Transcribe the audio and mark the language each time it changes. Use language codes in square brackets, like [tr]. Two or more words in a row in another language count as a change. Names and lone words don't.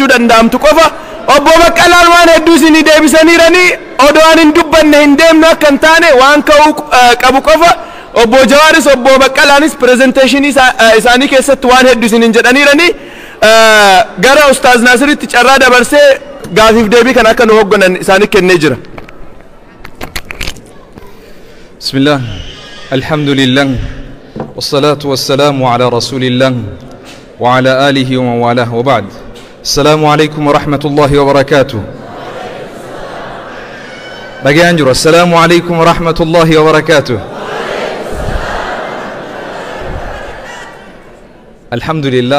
[om] danda'amtu qofa obbo Baqqalaan waan hedduu isinii deebisaniiranii odoo an hin dubbanne hin deemnu akka hin taane waan ka'uu qabu qofa obbo Jawaaris obbo Baqqalaanis presenteeshinii isaanii keessatti waan hedduu isiniin jedhaniiranii gara Ustaaz Naasiritti carraa dabarsee gaafiif deebii kan akka nu hogganan isaanii kennee jira. [ar] Bismillah alhamdulillah والصلاة والسلام على رسول الله وعلى آله ومن والاه وبعد السلام عليكم ورحمة الله وبركاته بقي أنجر السلام عليكم ورحمة الله وبركاته الحمد لله